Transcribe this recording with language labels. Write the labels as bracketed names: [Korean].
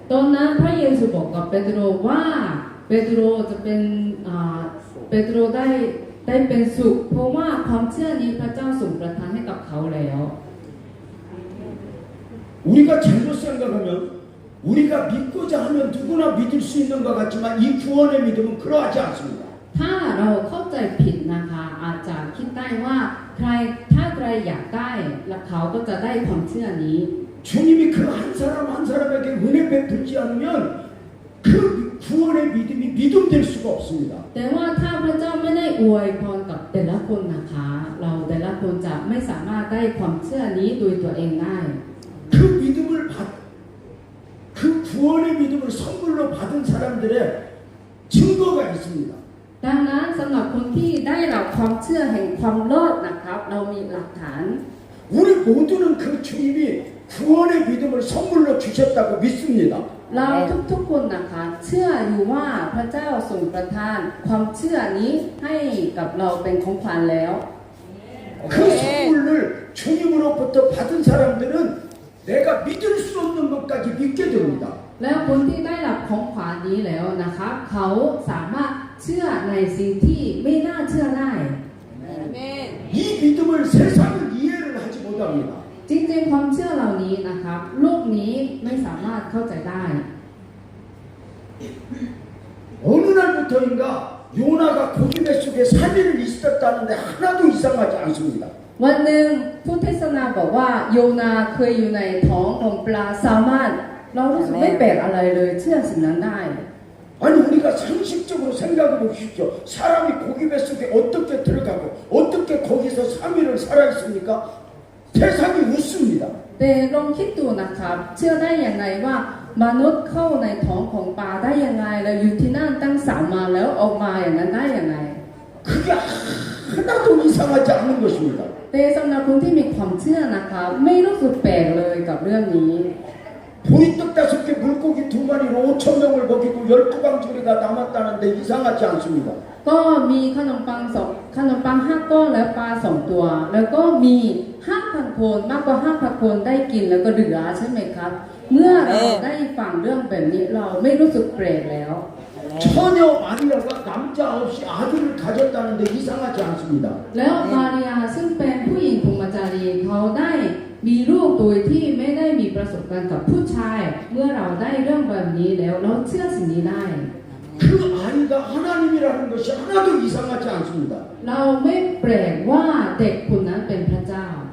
[Thai] ตอนนั้นพระเยซูบอกกับเปโตรว่าเปโตรจะเป็นเปโตรได้เป็นสุขเพราะว่าความเชื่อนี้พระเจ้าทรงประทานให้กับเขาแล้ว [Korean] 우리가 잘못 생각하면 우리가 믿고자 하면 누구나 믿을 수 있는 것 같지만 이 구원의 믿음은 그러하지 않습니다. [Thai] ถ้าเราเข้าใจผิดนะคะอาจจะคิดได้ว่าถ้าใครอยากได้แล้วเขาก็จะได้ความเชื่อนี้ [Korean] 주님이 그 한 사람 한 사람에게 은혜 베풀지 않으면 그 구원의 믿음이 믿음 될 수가 없습니다. [Thai] แต่ว่าถ้าพระเจ้าไม่ได้อวยพรกับแต่ละคนนะคะเราแต่ละคนจะไม่สามารถได้ความเชื่อนี้โดยตัวเองได้ [Korean] 그 믿음을 그 구원의 믿음을 선물로 받은 사람들의 증거가 있습니다. [Thai] ดังนั้นสำหรับคนที่ได้รับความเชื่อแห่งความรอดนะครับเรามีหลักฐาน [Korean] 우리 모두는 그 주님이 구원의 믿음을 선물로 주셨다고 믿습니다. [Thai] เราทุกๆคนนะคะเชื่ออยู่ว่าพระเจ้าทรงประทานความเชื่อนี้ให้กับเราเป็นของขวัญแล้ว [Korean] 그 선물을 주님으로부터 받은 사람들은 내가 믿을 수 없는 것까지 믿게 됩니다. [Thai] แล้วคนที่ได้รับของขวัญนี้แล้วนะคะเขาสามารถเชื่อในสิ่งที่ไม่น่าเชื่อได้ [Korean] 이 믿음을 세상은 이해를 하지 못합니다. [Thai] จริงๆความเชื่อเหล่านี้นะครับโลกนี้ไม่สามารถเข้าใจได้ [Korean] 어느 날부터인가 요나가 고기 뱃속에 3일을 있었다는데 하나도 이상하지 않습니다. [Thai] วันหนึ่งผู้เทศนาบอกว่าโยนาเคยอยู่ในท้องของปลาแซลมอนเรารู้สึกไม่แปลกอะไรเลยเชื่อสิ่งนั้นได้ [Korean] 아니 우리가 상식적으로 생각해 보십시오. 사람이 고기 뱃속에 어떻게 들어가고 어떻게 거기서 3일을 살아있습니까? 세상이 웃습니다. [Thai] แต่ลองคิดดูนะครับเชื่อได้อย่างไรว่ามนุษย์เข้าในท้องของปลาได้ยังไงแล้วอยู่ที่นั่นตั้ง3 วันแล้วออกมาอย่างนั้นได้ยังไง [Korean] 그게 하나도 이상하지 않은 것입니다. [Thai] แต่สำหรับคนที่มีความเชื่อนะคะไม่รู้สึกแปลกเลยกับเรื่องนี้ [Korean] 보리떡 5개 물고기 2마리로 5,000명을 먹이고 12방주리가 남았다는데 이상하지 않습니다. [Thai] ก็มีขนมปัง5 ก้อนและปลา2 ตัว แล้วก็มี 5,000 คนมากกว่า 5,000 คนได้กินแล้วก็เหลือใช่ไหมครับ เมื่อเราได้ฟังเรื่องแบบนี้เราไม่รู้สึกแปลกแล้ว [Korean] 처녀 마리아가 남자 없이 아들을 가졌다는데 이상하지 않습니다. [Thai] แล้วมาริยาซึ่งเป็นผู้หญิงพรหมจารีเขาได้มีลูกโดยที่ไม่ได้มีประสบการณ์กับผู้ชาย เมื่อเราได้เรื่องแบบนี้แล้วเราเชื่อสิ่งนี้ได้ [Korean] 그 아이가 하나님이라는 것이 하나도 이상하지 않습니다. [Thai] เราไม่แปลกว่าเด็กคนนั้นเป็นพระเจ้า